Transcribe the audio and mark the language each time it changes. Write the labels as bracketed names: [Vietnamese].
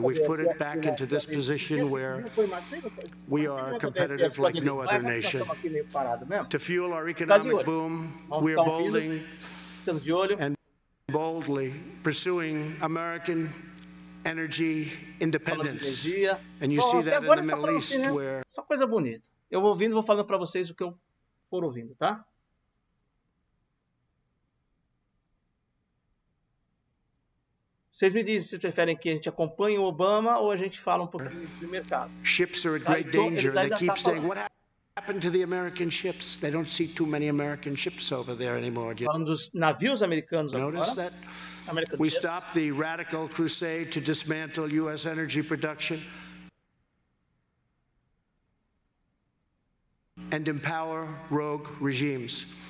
[English] We've put it back into this position where we are competitive like no other nation. To fuel our economic boom, we are bolding and boldly pursuing American energy independence. And you see that in the Middle East where... [Portuguese] Só coisa bonita. Eu vou ouvindo, vou falando para vocês o que eu for ouvindo, tá? Vocês me dizem se preferem que a gente acompanhe o Obama ou a gente fala um pouquinho do mercado. [English] Ships are at great danger. They keep saying, what happened to the American ships? They don't see too many American ships over there anymore. [Portuguese] Falando dos navios americanos agora. [English] Notice that? We stopped the radical crusade to dismantle U.S. energy production and empower rogue regimes.